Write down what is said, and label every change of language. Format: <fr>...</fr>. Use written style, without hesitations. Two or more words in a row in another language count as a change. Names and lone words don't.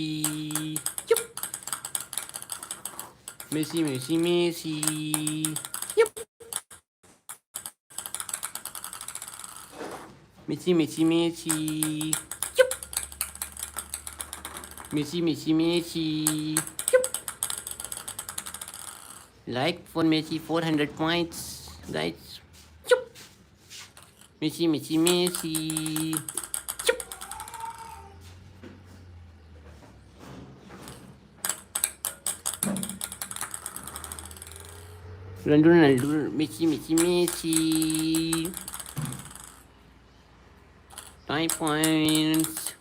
<en>Yup. Messi, Messi, Messi. Yup. Messi, Messi, Messi. Yup. Messi, Messi, Messi. Yup. Like for Messi 400 points, guys. Yup. Messi, Messi, Messi. Chup. Ronaldo, Ronaldo, Messi, Messi, Messi. 5 points.</en>